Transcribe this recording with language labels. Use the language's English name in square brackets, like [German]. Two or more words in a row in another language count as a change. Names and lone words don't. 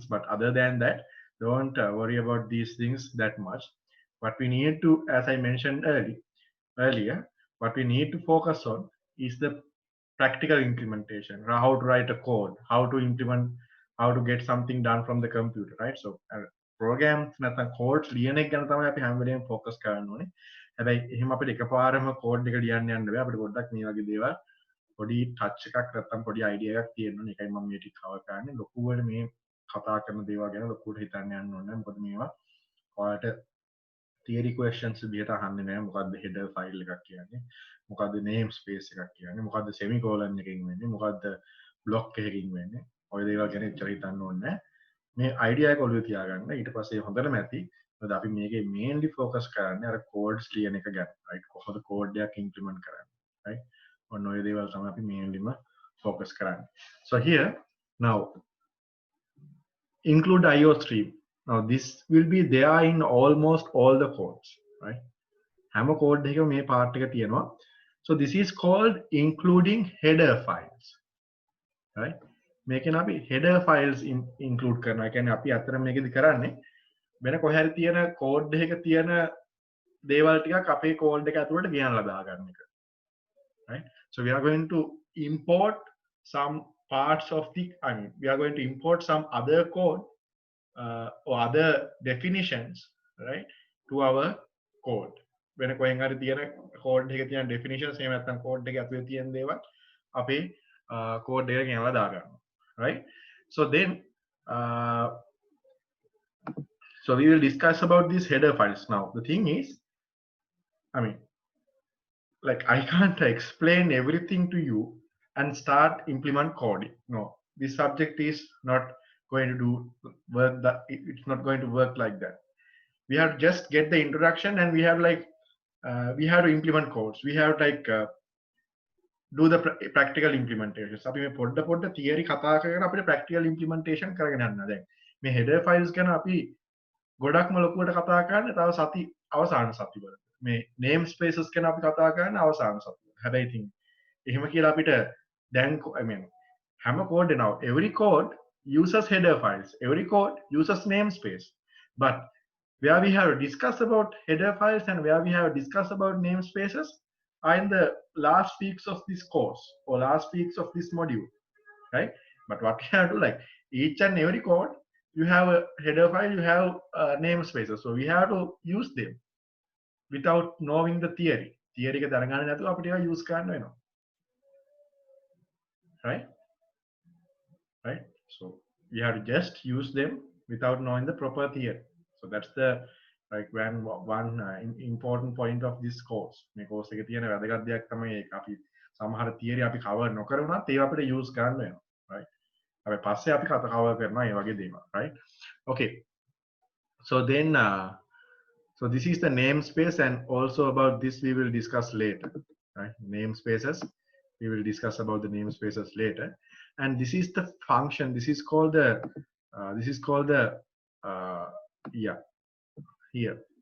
[English] But other than that, don't worry about these things that much. What we need to, as I mentioned earlier, what we need to focus on is the practical implementation, how to write a code, how to implement, how to get something done from the computer, right? So programs [Sinhala] නැත්නම් codes ලියන එක ගැන තමයි අපි හැම වෙලේම focus කරන්න ඕනේ. හැබැයි එහෙම අපිට එකපාරම code එක ලියන්න යන්න බෑ. අපිට පොඩ්ඩක් මේ වගේ දේවල් පොඩි touch එකක් නැත්නම් පොඩි idea එකක් තියෙන්න ඕනේ. ඒකයි මම මේ ටික cover කරන්නේ. ලොකුවට මේ කතා කරන දේවල් ගැන ලොකුවට හිතන්න යන්න ඕනේ නැහැ. මොකද මේවා ඔයාලට [English] theory questions [Sinhala] විදිහට අහන්නේ නැහැ. මොකද්ද [English] header file [Sinhala] එකක් කියන්නේ? මොකද්ද [English] name space [Sinhala] එකක් කියන්නේ? මොකද්ද semicolon එකකින් වෙන්නේ? මොකද්ද block එකකින් වෙන්නේ? ඔය දේවල් ගැන එච්චර හිතන්න ඕනේ නැහැ. මේ idea එක ඔළුවේ තියාගන්න. ඊට පස්සේ හොඳටම ඇති. මොකද අපි මේකේ [English] mainly focus [Sinhala] කරන්නේ අර codes ලියන එක ගැන. right? කොහොමද code එකක් implement කරන්නේ? right? ඔන්න ඔය දේවල් තමයි අපි [English] mainlyම focus [Sinhala] කරන්නේ. [English] So here now include IO stream. Now this will be there in almost all the codes, right? [Sinhala] හැම code එකකම මේ part එක තියෙනවා. [English] So this is called including header files, right? [Sinhala] මේකෙන් අපි [English] header files include [Sinhala] කරනවා. ඒ කියන්නේ අපි අතර මේකෙදි කරන්නේ වෙන කොහේ හරි තියෙන code එකක තියෙන දේවල් ටිකක් අපේ code එක ඇතුළට ගෙනල්ලා දාගන්න එක. [English] Right? So we are going to import some parts of we are going to import some other code or other definitions, right, to our code. [Sinhala] වෙන කොහෙන් හරි තියෙන code එකේ තියෙන definitions එහෙම නැත්නම් code එකේ ඇතුලේ තියෙන දේවල් අපේ code එකට ගෙනලා දාගන්නවා, [English] right? So then so we will discuss about these header files. Now the thing is, I mean, like I can't explain everything to you and start implement coding. No, this subject is not going to do work that it's not going to work like that. We have to just get the introduction, and we have we have to implement codes. We have do the practical implementations. [Sinhala] අපි මේ පොඩ පොඩ theory කතා කරගෙන අපිට [English] practical implementation [Sinhala] කරගෙන යන්න. දැන් මේ [English] header files [Sinhala] ගැන අපි ගොඩක්ම ලොකුවට කතා කරන්නේ තව සති අවසාන සතිවල. මේ [English] name spaces [Sinhala] ගැන අපි කතා කරන්නේ අවසාන සතිවල. හැබැයි ඉතින් එහෙම කියලා අපිට දැන් [English] I mean හැම code now every code uses header files. Every code uses namespace. But where we have discussed about header files and where we have discussed about namespaces are in the last weeks of this course or last weeks of this module, right? But what we have to each and every code, you have a header file, you have namespaces. So we have to use them without knowing the theory. [Sinhala] Theory එක දැනගන්න නැතුව අපිට ඒවා use කරන්න වෙනවා. [English] Right? Right? So we have to just use them without knowing the proper theory. So that's the one important point of this course. [Sinhala] මේ course එකේ තියෙන වැදගත් දෙයක් තමයි ඒක. අපි සමහර theory අපි cover නොකරුණත් ඒවා අපිට use කරන්න වෙනවා. Right? අපි පස්සේ අපි cover කරනවා මේ වගේ දේවල්. [English] Right? Okay. So then, so this is the namespace, and also about this we will discuss later, right? Namespaces, we will discuss about the namespaces later. And this is the function. This is called the, uh, yeah, here.